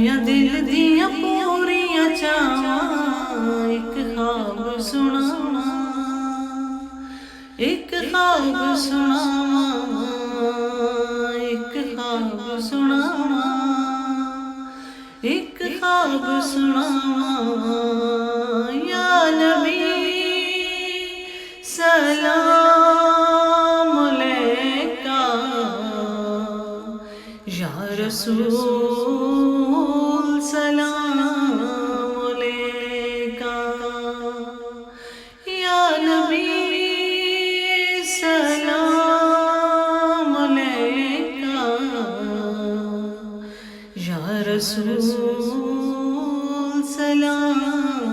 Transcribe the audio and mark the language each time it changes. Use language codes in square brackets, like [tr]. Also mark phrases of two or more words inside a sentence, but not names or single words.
[pa] دل دیاں پوریاں چاواں اک خواب سناواں اک خواب سناواں اک خواب سناواں اک خواب سناواں یا نبی [ar] سلام عليك يا رسول سلام عليك يا نبي سلام عليك يا رسول سلام